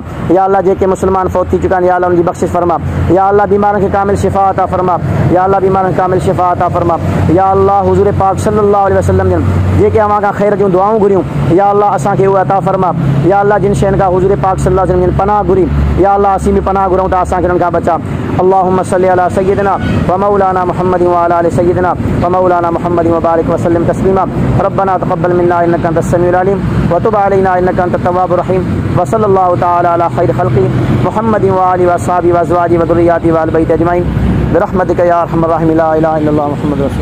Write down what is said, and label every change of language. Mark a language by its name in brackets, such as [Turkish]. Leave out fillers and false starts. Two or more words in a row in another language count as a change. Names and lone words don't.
[Sindhi] या अल्लाह जेके मुस्लमान फ़ौत थी चुका आहिनि, या अल्लाह उन्हनि जी बख़्शिश फरमा। या अल्लाह बीमारनि खे कामिल शिफ़ा अता फरमा। या अल्लाह बीमारनि खे कामिल शिफ़ा अता फरमा। या अल्लाह हुज़ूर पाक [Arabic] صلى الله عليه وسلم [Sindhi] जन जेके अव्हां खां ख़ैर जूं दुआऊं घुरियूं, या अल्लाह असांखे उहे अता फरमा। या अल्लाह जिन शयुनि खां हुज़ूर पाक [Arabic] صلى الله عليه وسلم [Sindhi] जन पनाह घुरी, या अल्लाह असीं बि पनाह घुरूं था, असांखे उन्हनि खां बचा। [Arabic] اللهم صل على سيدنا ومولانا محمد وعلى آل سيدنا ومولانا محمد وبارك وسلم تسليما. ربنا تقبل منا إنك أنت السميع العليم وتب علينا إنك أنت التواب الرحيم. وصلى الله تعالى على خير خلق محمد وآله وأصحابه وأزواجه وذريته وأهل بيته أجمعين برحمتك يا أرحم الراحمين.